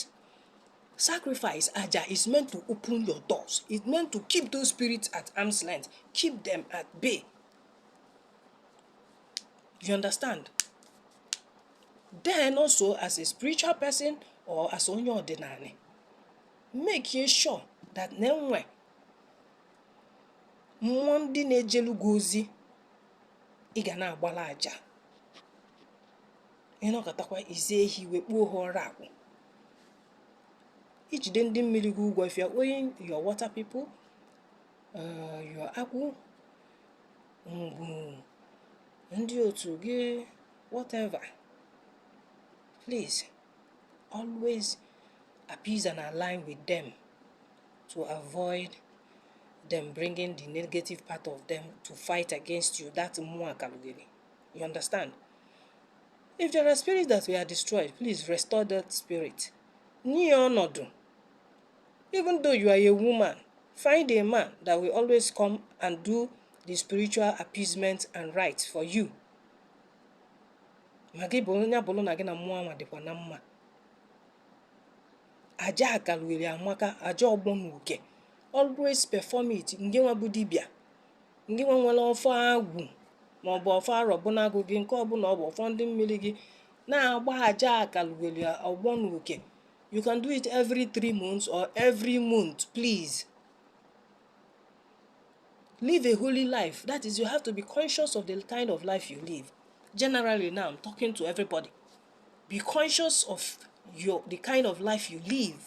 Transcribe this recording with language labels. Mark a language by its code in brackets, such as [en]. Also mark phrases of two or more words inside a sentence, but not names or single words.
[en] Sacrifice, aja, is meant to open your doors. It's meant to keep those spirits at arm's length. Keep them at bay. You understand? Then also, as a spiritual person or as onye ordinary, make sure that [ig] nenwe mmụọ ndị na-ejelu gị ozi ị ga na-agbala aja. Ịnọkọtakwa ize ehi wekpuo ha ọrụ akwụ. Ijide ndị mmiri gị ụgwọ, [en] if you are owing your water people, your akwụ, [ig] ndị otu gị, [en] whatever, please always appease and align with them to avoid them bringing the negative part of them to fight against you. That's more Akaloghelli. You understand? If there are spirits that were destroyed, please restore that spirit. Even though you are a woman, find a man that will always come and do the spiritual appeasement and rights for you. [ig] Aja Akaloghelli amaka, aja ogbonuke. [en] Always perform it. [ig] Nge nwa bụ dibia. Nge nwa nwere ọfọ agwụ ma ọ bụ ọfọ arọbụnagụ gị, nke ọbụla ọ bụ ọfọ ndị mmiri gị, na-agba aja Akaloghelli ogbonuke. [en] You can do it every 3 months or every month, please. Live a holy life. That is, you have to be conscious of the kind of life you live. Generally, now I'm talking to everybody. Be conscious of the kind of life you live.